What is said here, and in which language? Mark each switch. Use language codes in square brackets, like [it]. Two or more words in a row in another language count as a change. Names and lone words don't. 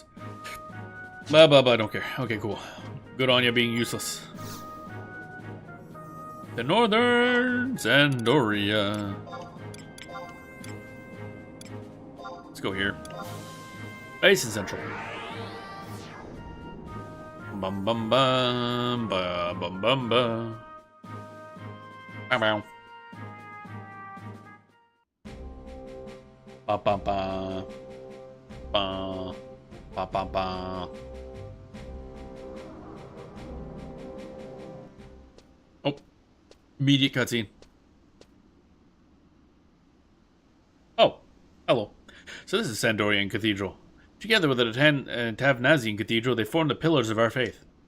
[en] Blah, blah, blah, don't care. Okay, cool. Good on you being useless. The Northern Sandoria. Let's go here. Basin Central. Bum bum bum ba bum bum ba. Bow bow. Ba ba ba. Ba ba ba ba. Oh. Immediate cutscene. Oh. Hello. So this is Sandorian Cathedral. Together with the Tavnazian Cathedral, they form the pillars of our faith.